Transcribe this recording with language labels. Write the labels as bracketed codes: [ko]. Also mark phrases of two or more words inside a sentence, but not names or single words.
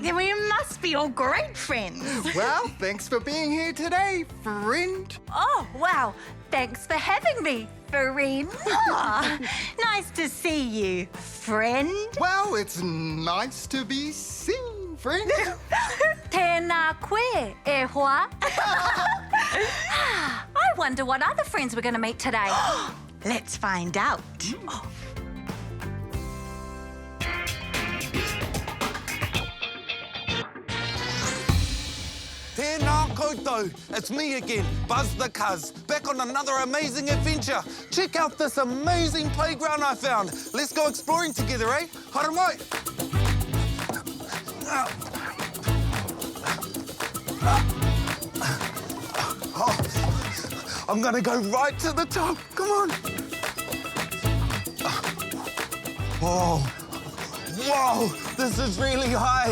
[en] Then we must be all great friends. Well, thanks for being here today, friend. Oh, wow. Thanks for having me, friend. Aw, nice to see you, friend. Well, it's nice to be seen, friend. [mi] Tēnā koe, e hoa. [en] I wonder what other friends we're going to meet today. Let's find out. [mi] Tēnā koutou, [en] it's me again, Buzz the Cuz, back on another amazing adventure. Check out this amazing playground I found. Let's go exploring together, eh? [mi] Haere mai. [en] I'm gonna go right to the top. Come on. Whoa. Whoa, this is really high.